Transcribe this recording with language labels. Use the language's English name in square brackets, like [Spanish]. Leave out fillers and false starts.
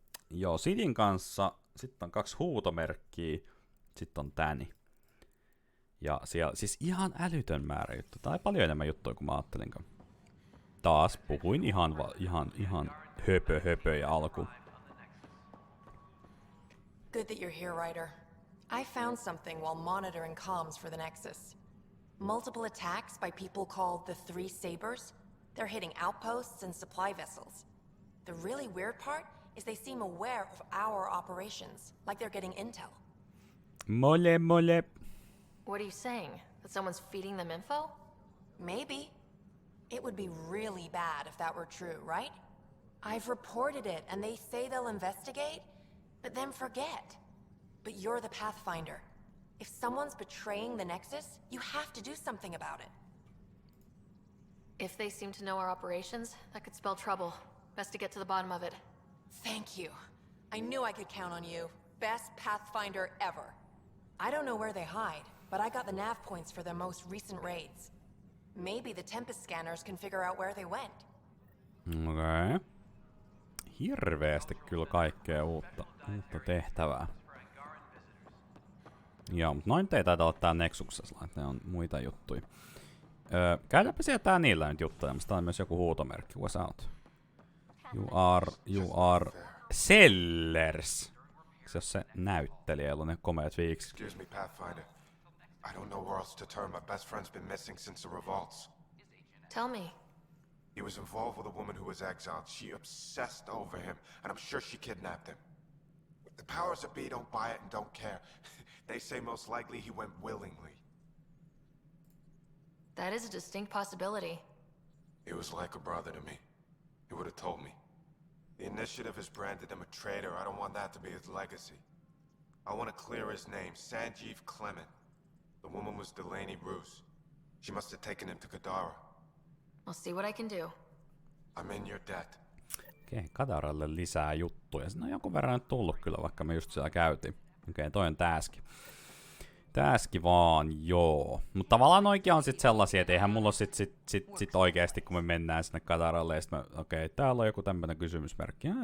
[Finnish] Joo, Sidin kanssa sitten on 2 huutomerkkiä, sitten on Täni. Ja siellä siis ihan älytön määrä juttuja. Tai paljon enemmän juttuja kuin mä ajattelinkaan. Taas puhuin ihan höpö alkuun. [English] Good that you're here, Ryder. I found something while monitoring comms for the Nexus. Multiple attacks by people called the Three Sabers. They're hitting outposts and supply vessels. The really weird part is they seem aware of our operations, like they're getting intel. Mole. What are you saying? That someone's feeding them info? Maybe. It would be really bad if that were true, right? I've reported it, and they say they'll investigate, but then forget. But you're the Pathfinder. If someone's betraying the Nexus, you have to do something about it. If they seem to know our operations, that could spell trouble. Best to get to the bottom of it. Thank you. I knew I could count on you. Best Pathfinder ever. I don't know where they hide, but I got the nav points for their most recent raids. Maybe the Tempest scanners can figure out where they went. [Finnish] Okei. Hirveästi kyllä kaikkea uutta tehtävää. Joo, mutta noin ei taida olla tää Nexuksessa, että ne on muita juttuja. Käydäänpä sieltä niillä nyt juttuja, tää on myös joku huutomerkki. [English] What's out? You are Sellers. [Finnish] Se on se näyttelijä, jolla on ne komeat viikset. [English] Excuse me, Pathfinder. I don't know where else to turn. My best friend's been missing since the revolts. Tell me. He was involved with a woman who was exiled. She obsessed over him, and I'm sure she kidnapped him. The powers that be don't buy it and don't care. They say most likely he went willingly. That is a distinct possibility. He was like a brother to me. He would have told me. The Initiative has branded him a traitor. I don't want that to be his legacy. I want to clear his name, Sanjeev Clement. The woman was Delaney Bruce. She must have taken him to Kadara. I'll see what I can do. I'm in your debt. [Finnish] Okei, Kadaralle lisää juttuja. Siinä on jonkun verran nyt tullut kyllä, vaikka me just siellä käytiin. Okei, toi on tääski. Tääski vaan, joo. Mutta tavallaan oikein on sit sellaisia, että eihän mulla ole sit oikeesti, kun me mennään sinne Kadaralle, ja sit okei, täällä on joku tämmönen kysymysmerkki.